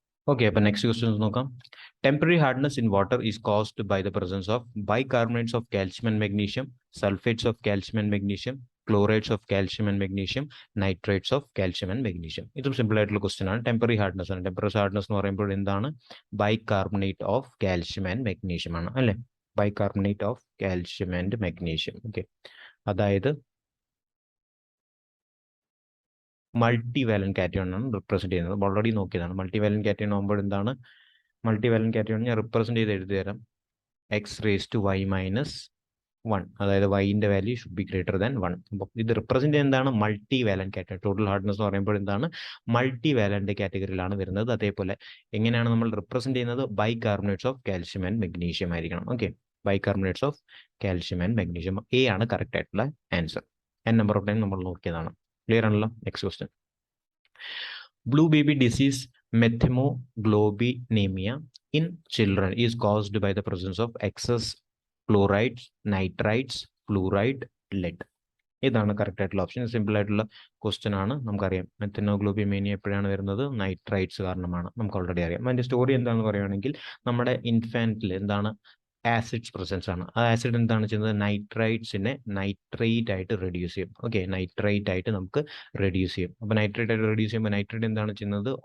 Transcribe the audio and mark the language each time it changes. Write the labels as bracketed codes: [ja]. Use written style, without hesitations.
[en] Okay, but next question [ml] നോക്കാം. [en] Temporary hardness in water is caused by the presence of bicarbonates of calcium and magnesium, sulfates of calcium and magnesium, chlorides of calcium and magnesium, nitrates of calcium and magnesium. [ml] ഇതും simple ആയിട്ടുള്ള question ആണ്. Temporary hardness ആണ്. Temporary hardness എന്ന് പറയുമ്പോൾ എന്താണ്? Bicarbonate of calcium and magnesium ആണ് അല്ലേ? Bicarbonate of calcium and magnesium. Okay, അതായത് മൾട്ടി വാലന്റ് കാറ്റയോൺ ആണ് റിപ്രസെന്റ് ചെയ്യുന്നത്. ഓൾറെഡി നോക്കിയതാണ്. മൾട്ടി വാലന്റ് കാറ്റയോൺ ആകുമ്പോൾ എന്താണ്? മൾട്ടി വാലന്റ് കാറ്റയോൺ ഞാൻ റിപ്രസെന്റ് ചെയ്ത് എഴുതി തരാം. [en] x⁻⁻1, [ml] അതായത് വൈൻ്റെ [en] Value should be greater than 1. [ml] അപ്പോൾ ഇത് റിപ്രസെന്റ് എന്താണ്? Multi valent cation. Total hardness എന്ന് പറയുമ്പോൾ എന്താണ്? മൾട്ടി വാലന്റ് കാറ്റഗറിയിലാണ് വരുന്നത്. അതേപോലെ എങ്ങനെയാണ് നമ്മൾ റിപ്രസെന്റ് ചെയ്യുന്നത്? Bicarbonates of calcium and magnesium ആയിരിക്കണം. Okay, bicarbonates of calcium and magnesium. A ആണ് കറക്റ്റ് ആയിട്ടുള്ള answer. n number of time നമ്മൾ നോക്കിയതാണ്. ക്ലിയർ ആണല്ലോ? Next question. [en] Blue baby disease methemoglobinemia in children is caused by the presence of excess chlorides, nitrites, fluoride, lead. [ml] ഇതാണ് correct ആയിട്ടുള്ള option. Simple ആയിട്ടുള്ള question ആണ്. നമുക്കറിയാം മെത്തനോഗ്ലോബിമേനിയ എപ്പോഴാണ് വരുന്നത്? നൈട്രൈറ്റ്സ് കാരണമാണ്. നമുക്ക് ഓൾറെഡി അറിയാം. അതിൻ്റെ സ്റ്റോറി എന്താണെന്ന് പറയുകയാണെങ്കിൽ നമ്മുടെ ഇൻഫാൻറ്റിൽ എന്താണ്? ആസിഡ്സ് പ്രസൻസ് ആണ്. ആ ആസിഡ് എന്താണ് ചെയ്യുന്നത്? നൈട്രൈറ്റ്സിനെ നൈട്രേറ്റ് ആയിട്ട് റെഡ്യൂസ് ചെയ്യും. ഓക്കെ, നൈട്രേറ്റ് ആയിട്ട് നമുക്ക് റെഡ്യൂസ് ചെയ്യും. അപ്പോൾ നൈട്രേറ്റ് ആയിട്ട് റെഡ്യൂസ് ചെയ്യുമ്പോൾ നൈട്രേറ്റ് എന്താണ് ചെയ്യുന്നത്?